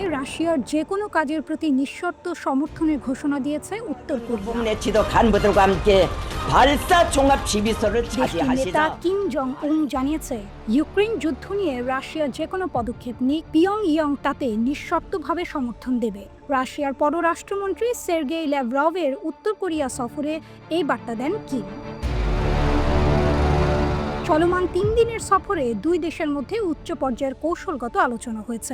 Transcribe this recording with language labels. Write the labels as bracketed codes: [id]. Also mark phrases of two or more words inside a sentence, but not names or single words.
[bn] রাশিয়ার যে কোনো কাজের প্রতি নিঃশর্ত সমর্থনের ঘোষণা দিয়েছে উত্তর কোরিয়া। [ko] 내치도 간부들과 함께 발사 종합 지휘소를 [bn] দেশটির নেতা [ko] 차지하시라. [bn] কিম জং উন জানিয়েছে, ইউক্রেন যুদ্ধ নিয়ে রাশিয়া যে কোনো পদক্ষেপ নিক, পিয়ংইয়ং তাতে নিঃশর্তভাবে সমর্থন দেবে। রাশিয়ার পররাষ্ট্রমন্ত্রী সের্গেই ল্যাভরভের উত্তর কোরিয়া সফরে এই বার্তা দেন কিম। চলমান ৩ দিনের সফরে দুই দেশের মধ্যে উচ্চ পর্যায়ের কৌশলগত আলোচনা হয়েছে।